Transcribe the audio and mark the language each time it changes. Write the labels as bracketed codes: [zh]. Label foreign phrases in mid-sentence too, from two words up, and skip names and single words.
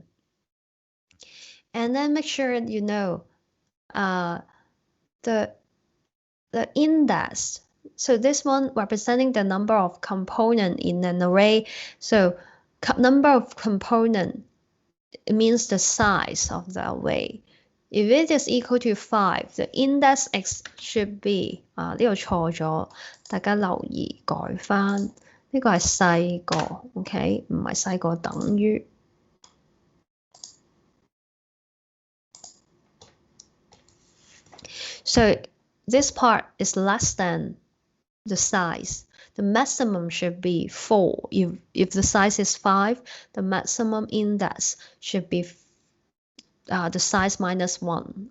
[en] And then make sure you know the index So this one representing the number of component in an array. So number of component, it means the size of the array. If it is equal to 5, the index x should be [yue] 呢度錯咗，大家留意改返。呢個係細個 ，OK， 唔係細個等於。 [en] So this part is less than the size. The maximum should be 4. If the size is 5, the maximum index should be the size minus 1.